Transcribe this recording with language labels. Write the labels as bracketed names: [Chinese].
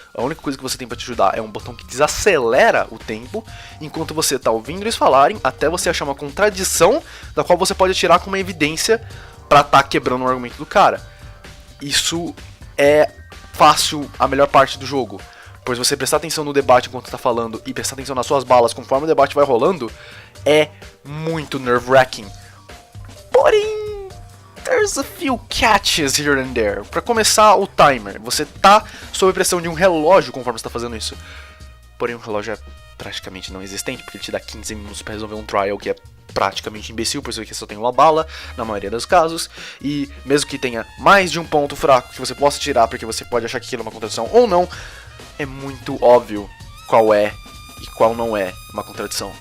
[Portuguese] A única coisa que você tem para te ajudar é um botão que desacelera o tempo, enquanto você está ouvindo eles falarem, até você achar uma contradição da qual você pode tirar como uma evidência pra tá quebrando o argumento do cara. Isso é fácil, a melhor parte do jogo, pois você prestar atenção no debate enquanto tá falando e prestar atenção nas suas balas conforme o debate vai rolando é muito nerve-wracking. [English] Porém, there's a few catches here and there. [Portuguese] Pra começar, o timer. Você tá sob pressão de um relógio conforme você tá fazendo isso. Porém, o relógio é praticamente não existente, porque ele te dá 15 minutos pra resolver um trial que é praticamente imbecil, pois você só tem uma bala, na maioria dos casos, e mesmo que tenha mais de um ponto fraco que você possa tirar, porque você pode achar que aquilo é uma contradição ou não, é muito óbvio qual é e qual não é uma contradição.